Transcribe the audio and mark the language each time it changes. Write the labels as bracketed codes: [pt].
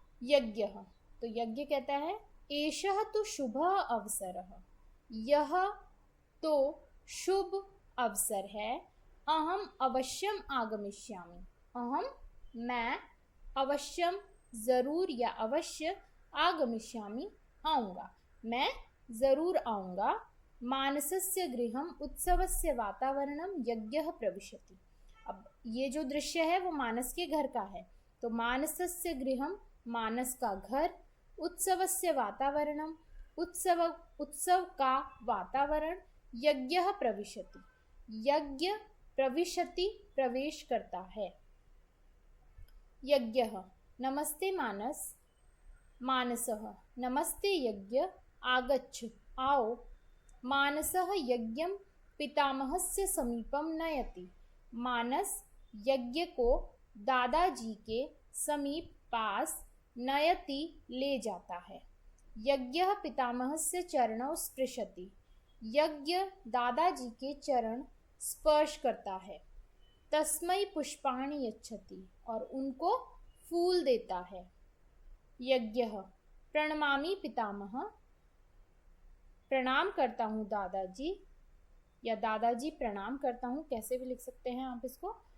[hi] यज्ञः तो यज्ञ कहता है [sa] एषः तो शुभ अवसरः, [hi] यह तो शुभ अवसर है। [sa] अहम अवश्यम आगमिष्यामि, [hi] अहम मैं, अवश्यम जरूर या अवश्य, आगमिष्यामि आऊँगा, मैं जरूर आऊँगा। [sa] मानसस्य गृहम उत्सवस्य वातावरणम यज्ञः प्रविशति। [hi] अब ये जो दृश्य है वो मानस के घर का है, तो [sa] मानसस्य गृहम [hi] मानस का घर, [sa] उत्सवस्य वातावरणम [hi] उत्सव का वातावरण, [sa] यज्ञः प्रविशति [hi] यज्ञ प्रविशति प्रवेश करता है। [sa] यज्ञः नमस्ते मानस। मानसः नमस्ते यज्ञ, आगच्छ आओ। मानसः यज्ञं पितामहस्य समीपम नयति। [hi] मानस यज्ञ को दादाजी के समीप पास, नयति ले जाता है। [sa] यज्ञः पितामहस्य चरणौ स्पृशति। [hi] यज्ञ दादाजी के चरण स्पर्श करता है। [sa] तस्मै पुष्पाणि यच्छति [hi] और उनको फूल देता है। यज्ञः [sa] प्रणमामि पितामह, [hi] प्रणाम करता हूँ दादाजी, या दादाजी प्रणाम करता हूँ, कैसे भी लिख सकते हैं आप इसको।